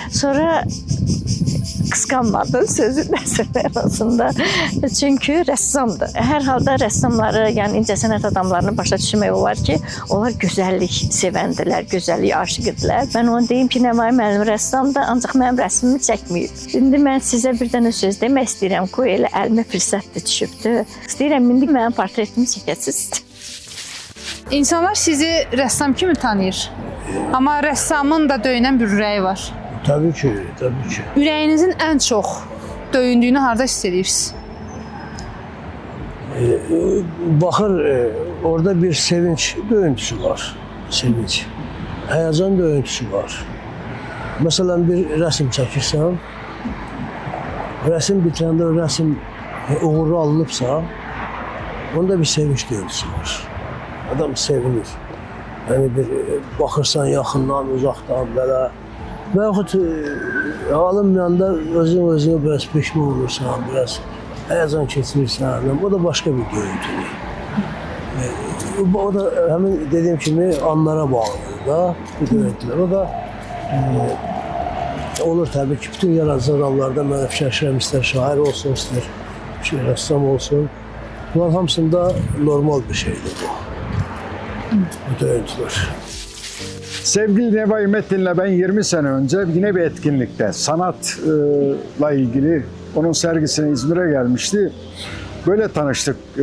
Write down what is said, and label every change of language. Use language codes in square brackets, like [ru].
[az] Sonra qısqanmadım sözün arasında. Çünki rəssamdır. Hər halda rəssamları, yəni incəsənət adamlarını başa düşmək olar ki, onlar gözəllik sevəndilər, gözəllik aşiqidirlər. Mən onu deyim ki, Nəvai müəllim rəssamdır, ancaq mənim rəsmimi çəkməyib. İndi mən sizə bir dənə söz demək istəyirəm ki, elə əlimə fürsət də düşübdür. İstəyirəm indi mənim portretimi çəkəsiniz. İnsanlar sizi rəssam kimi tanıyır. Amma rəssamın da döyünən bir ürəyi var. Tabii ki, tabii ki. Ürəyinizin ən çox döyündüyünü harda hiss edirsiniz? Baxır, orada bir sevinç döyüntüsü var. Sevinç. Həyəcan döyüntüsü var. Məsələn, bir rəsm çəkirsən, rəsm bitirəndə rəsm uğurlu alınıbsa, onda bir sevinç döyüntüsü var. Adam sevinir. Yəni bir baxırsan yaxından, uzaqdan belə. Və yaxud alınmayanda özünə biraz peşman olursan, biraz həyəcan keçirirsən, o da başqa bir döyüntüdür. O da həmin dediyim kimi anlara bağlıdır da bu döyüntülər. O da olur təbii ki, bütün yaradıcı adamlarda mən fikirləşirəm, istər şair olsun, istər rəssam olsun. Bunların hamısında normal bir şeydir bu döyüntülər. [tr] Sevgili Nevai Metin'le ben 20 sene önce yine bir etkinlikte sanatla ilgili onun sergisine İzmir'e gelmişti. Böyle tanıştık.